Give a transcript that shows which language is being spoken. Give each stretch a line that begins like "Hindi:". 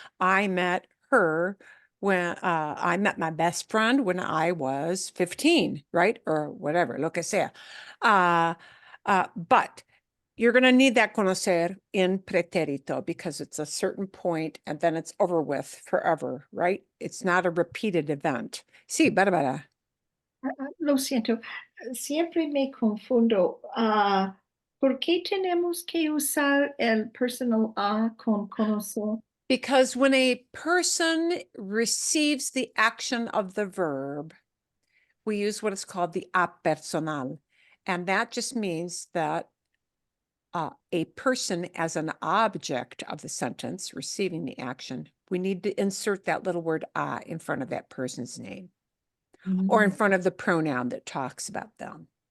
English: I met her when I met my best friend when I was 15, right? Or whatever,
Spanish: lo que sea.
English: But you're going to need that conocer in pretérito because it's a certain point and then it's over with forever, right? It's not a repeated event.
Spanish: Sí, Bárbara. Lo siento, siempre me confundo. ¿Por qué tenemos que usar el personal a con conocer?
English: Because when a person receives the action of the verb, we use what is called the a personal. And that just means that a person as an object of the sentence receiving the action, we need to insert that little word a in front of that person's name or in front of the pronoun that talks about them.